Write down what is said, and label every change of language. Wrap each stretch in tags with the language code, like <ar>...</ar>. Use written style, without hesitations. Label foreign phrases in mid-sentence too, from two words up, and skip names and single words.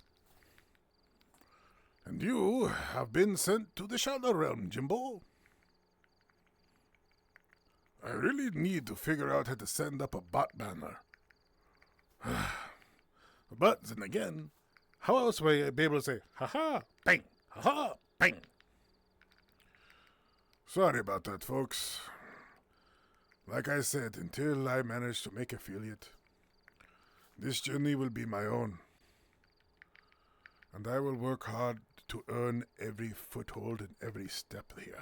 <en>And you have been sent to the Shadow Realm, Jimbo. I really need to figure out how to send up a bot banner. But then again, how else will I be able to say, ha-ha, bang, ha-ha, bang? Sorry about that, folks. Like I said, until I manage to make affiliate, this journey will be my own. And I will work hard to earn every foothold and every step here.</en>